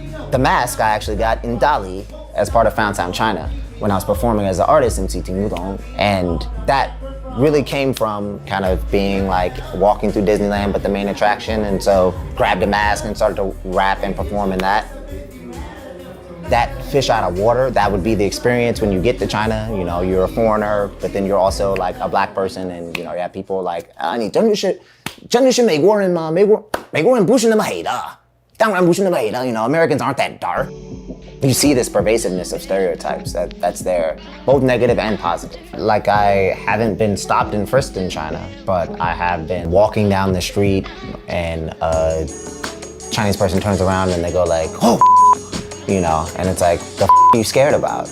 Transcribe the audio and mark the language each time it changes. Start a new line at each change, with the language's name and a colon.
English: The mask I actually got in Dali as part of Foundtown China when I was performing as an artist, MC Tingbudong, and that really came from kind of being like walking through Disneyland, but the main attraction, and so grabbed a mask and started to rap and perform in that. That fish out of water, that would be the experience when you get to China. You're a foreigner, but then you're also like a black person, and you have people like,
Chinese: 你真的是美国人吗？美国人不是那么黑的，当然不是那么黑的。
English: Americans aren't that dark. You see this pervasiveness of stereotypes that's there, both negative and positive. Like I haven't been stopped and frisked in China, but I have been walking down the street and a Chinese person turns around and they go like, oh, and it's like, the are you scared about?